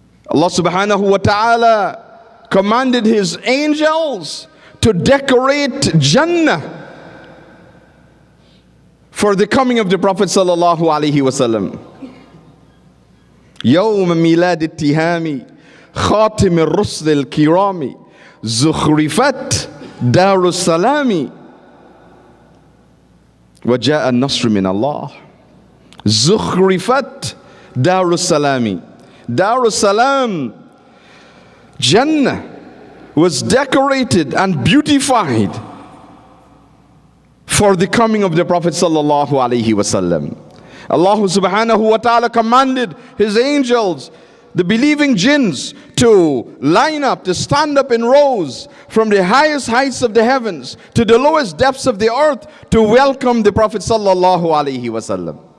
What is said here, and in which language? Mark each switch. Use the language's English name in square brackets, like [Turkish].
[English] Allah subhanahu wa ta'ala commanded his angels to decorate Jannah for the coming of the Prophet sallallahu alaihi wasallam. [Arabic] يوم ميلاد التهام خاتم الرسل الكرام زخرفت دار السلام وجاء النصر من الله. زخرفت دار السلام. [English] Dar salam, Jannah, was decorated and beautified for the coming of the Prophet sallallahu alaihi wasallam. Allah subhanahu wa ta'ala commanded his angels, the believing jinns, to line up, to stand up in rows from the highest heights of the heavens to the lowest depths of the earth to welcome the Prophet sallallahu alaihi wasallam.